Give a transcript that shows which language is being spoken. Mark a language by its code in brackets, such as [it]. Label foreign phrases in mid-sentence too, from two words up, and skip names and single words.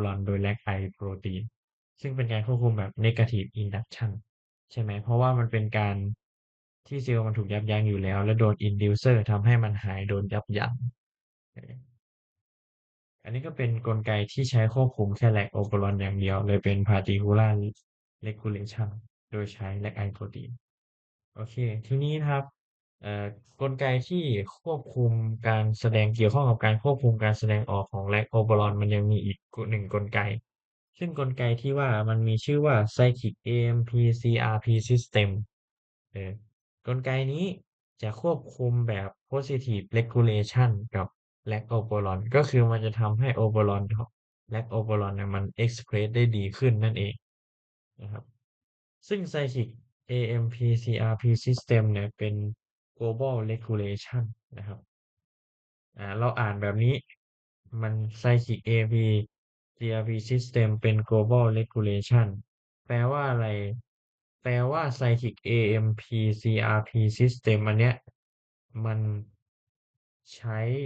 [th] ลอนโดยแลคไอโปรตีนซึ่งเป็นการควบคุมแบบ [en] negative induction [th] ใช่ไหมเพราะว่ามันเป็นการที่เซลล์มันถูกยับยั้งอยู่แล้วแล้วโดน inducer ทำให้มันหายโดนยับยั้งเอออันนี้ก็เป็นกลไกที่ใช้ ควบคุมแค่แลคโอเปอรอนอย่างเดียวเลยเป็น [en] particular regulation [th] โดยใช้แลคไอโปรตีน โอเคทีนี้นะครับกลไกที่ควบคุมการแสดงเกี่ ยวข้องกับการควบคุมการแสดงออกของแลคโอเปอรอนมันยังมีอีกหนึ่งกลไกซึ่งกลไกที่ ว่ามันมีชื่อว่า [en] Cyclic AMP CRP System [th] เออกลไกนี้จะควบคุม แบบ [en] positive regulation [th] กับ [en] lac operon [th] ก็คือมันจะทำให้ [en] operon lac operon [th] เนี่ยมัน express ได้ดีขึ้นนั่นเองนะครับซึ่ง [en] Cyclic AMP-CRP System [th] เนี่ยเป็น [en] global regulation [th] นะครับเราอ่านแบบนี้มัน [en] Cyclic AMP-CRP System [th] เป็น [en] global regulation [th] แปลว่าอะไรแปลว่า [en] Cyclic AMP-CRP System [th] อันเนี้ยมันใช้